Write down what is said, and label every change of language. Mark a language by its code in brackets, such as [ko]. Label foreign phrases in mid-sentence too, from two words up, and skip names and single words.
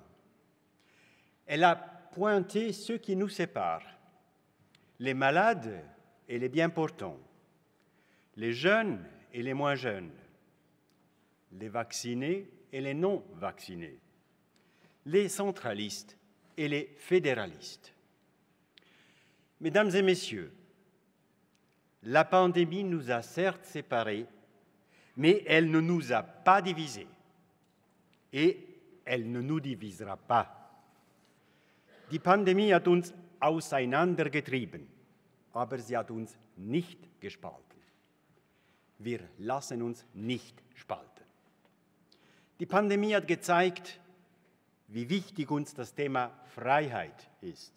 [fr] Elle a pointé ce qui nous sépare, les malades et les bien portants, les jeunes et les moins jeunes, les vaccinés et les non-vaccinés, les centralistes et les fédéralistes. Mesdames et Messieurs, la pandémie nous a certes séparés, mais elle ne nous a pas divisés et elle ne nous divisera pas. [de] Die Pandemie hat uns auseinandergetrieben, aber sie hat uns nicht gespalten. Wir lassen uns nicht spalten. Die Pandemie hat gezeigt, wie wichtig uns das Thema Freiheit ist.